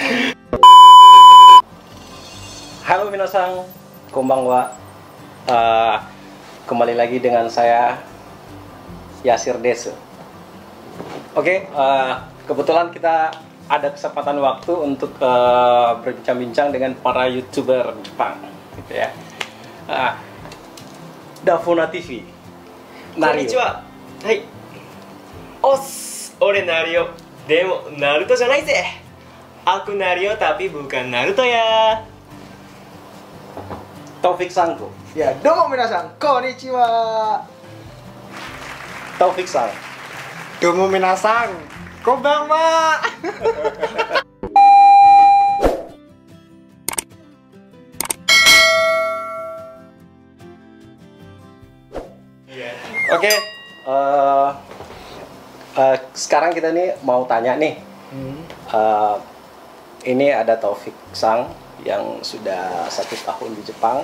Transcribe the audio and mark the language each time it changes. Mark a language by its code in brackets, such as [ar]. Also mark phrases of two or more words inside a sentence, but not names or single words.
[id] Halo [ja] 皆さん、こんばんは. [id] Kembali lagi dengan saya Yasir Desu. Oke, kebetulan kita ada kesempatan waktu untuk berbincang-bincang dengan para YouTuber Jepang, gitu ya. Dafona TV. Nario. [ja] こんにちは。はい。俺 Nario. でも Naruto じゃないぜ. [id] Aku Nario tapi bukan Naruto ya. Taufik Sangko. Ya, [ja] どうも皆さん、こんにちは. [id] Taufik Sang. [ja] どうも皆さん、こんばんは. [id] Oke, sekarang kita nih mau tanya nih. Ini ada Taufik Sang yang sudah 1 tahun di Jepang.